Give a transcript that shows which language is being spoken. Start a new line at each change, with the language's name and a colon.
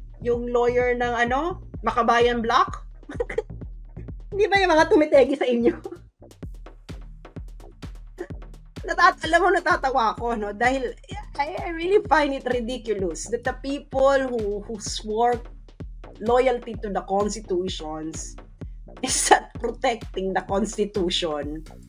Filipino: Yung lawyer ng, Makabayan Block? Hindi ba yung mga tumitegi sa inyo? Natatawa ako, no? Dahil,
English: I really find it ridiculous that the people who swore loyalty to the constitutions is not protecting the Constitution.